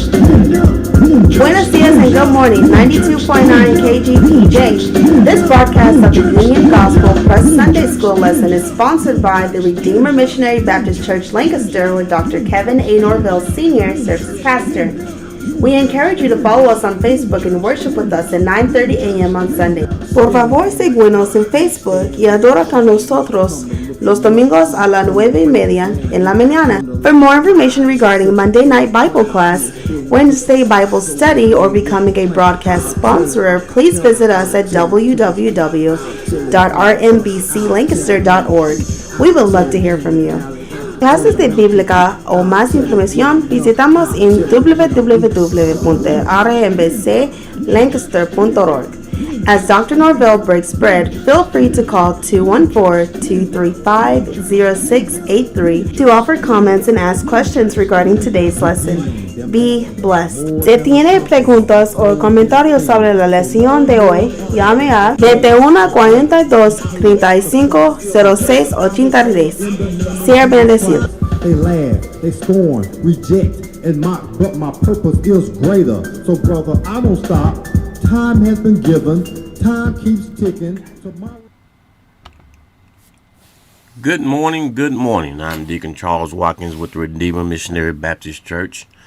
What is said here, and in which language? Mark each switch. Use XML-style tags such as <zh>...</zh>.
<es>Buenos dias</es> <en>and good morning, 92.9 KGPJ. This broadcast of the Union Gospel Press Sunday School lesson is sponsored by the Redeemer Missionary Baptist Church-Lancaster, where Dr. Kevin A. Norville Sr. serves as pastor. We encourage you to follow us on Facebook and worship with us at 9:30 a.m. on Sunday.</en> <es>Por favor, síguenos en Facebook y adora con nosotros los domingos a las 9:30 en la mañana.</es> <en>For more information regarding Monday Night Bible Class, Wednesday Bible Study, or becoming a broadcast sponsor, please visit us at www.rmbclancaster.org. We would love to hear from you.</en> <es>Clases de Bíblica o más información, visitamos en www.rmbclancaster.org.</es> <en>As Dr. Norville breaks bread, feel free to call 214-235-0683 to offer comments and ask questions regarding today's lesson. Be blessed.</en> <es>Si tiene preguntas o comentarios sobre la lección de hoy, llame a 2142-350683. Sea bendecido.</es> <en>They laugh, they scorn, reject, and mock, but my purpose is greater. So brother, I don't stop. Time has been given. Time keeps ticking. Good morning, good morning. I'm Deacon Charles Watkins with the Redeemer Missionary Baptist Church.</en>